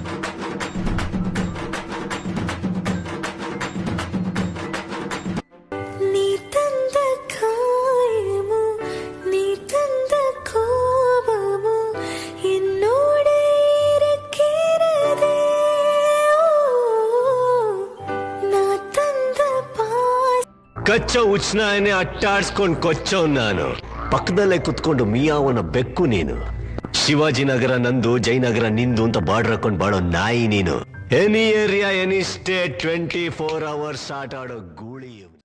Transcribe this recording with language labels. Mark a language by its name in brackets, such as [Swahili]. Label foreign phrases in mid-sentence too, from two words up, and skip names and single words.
[Tamil] நீ தந்த காயமோ, நீ தந்த கோபமோ என்னோட இருக்கிறதே. நான் தந்த [Kannada] ಕಚ್ಚ ಉಚ್ನಾಯನೆ ಅಟ್ಟಾಡ್ಸ್ಕೊಂಡ್ ಕೊಚ್ಚೋ ನಾನು ಪಕ್ಕದಲ್ಲೇ ಕುತ್ಕೊಂಡು ಮಿಯಾವನ ಬೆಕ್ಕು ನೀನು. ಶಿವಾಜಿನಗರ ನಂದು, ಜಯನಗರ ನಿಂದು ಅಂತ ಬಾರ್ಡರ್ ಹಾಕೊಂಡ್ ಬಾಳೋ ನಾಯಿ ನೀನು. [English] any area any state 24 hours [Kannada] ಆಟ ಆಡೋ ಗೂಳಿ.